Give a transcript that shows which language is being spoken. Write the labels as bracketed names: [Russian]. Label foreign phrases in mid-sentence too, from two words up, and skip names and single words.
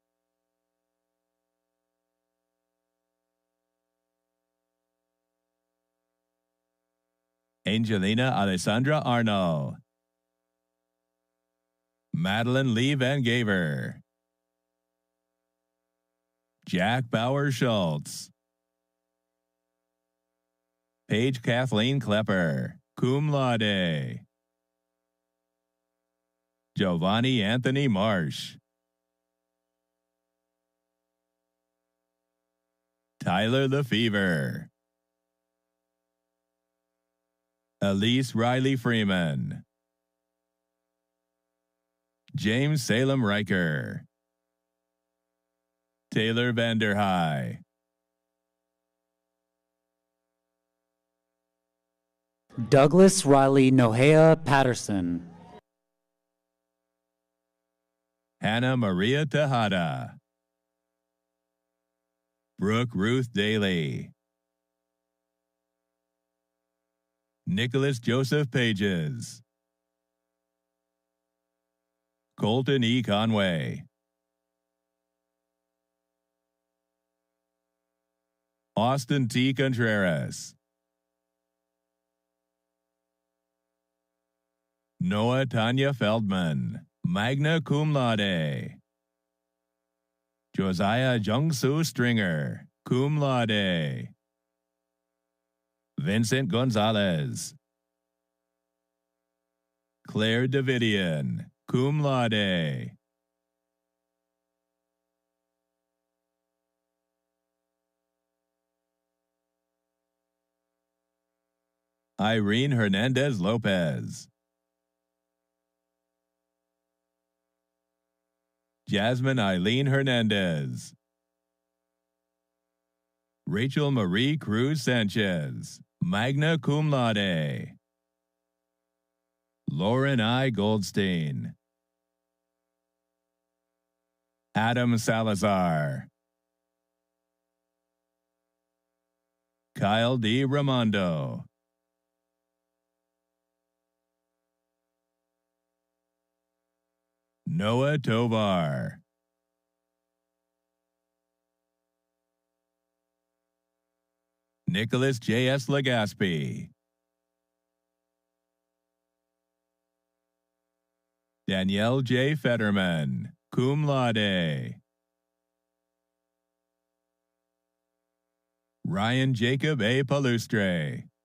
[English] Angelina Alessandra Arnold. Madeline Lee Van Gaver. Jack Bauer Schultz. Paige Kathleen Klepper. [Latin] Cum Laude. [English] Giovanni Anthony Marsh. Tyler Lefevre. Elise Riley Freeman. James Salem Riker. Taylor Vanderhei. Douglas Riley Nohea Patterson. Hannah Maria Tejada. Brooke Ruth Daly. Nicholas Joseph Pages. Colton E. Conway. Austin T. Contreras. Noah Tanya Feldman. [Latin] Magna Cum Laude. [English] Josiah Jungsu Stringer. [Latin] Cum Laude. [English] Vincent Gonzalez. Claire Davidian. [Latin] Cum Laude. [English] Irene Hernandez Lopez. Jasmine Eileen Hernandez. Rachel Marie Cruz Sanchez, [Latin] magna cum laude. [English] Lauren I. Goldstein. Adam Salazar. Kyle D. Ramondo. Noah Tovar. Nicholas J.S. Legaspi. Danielle J. Fetterman, [Latin] cum laude. [English] Ryan Jacob A. Palustre.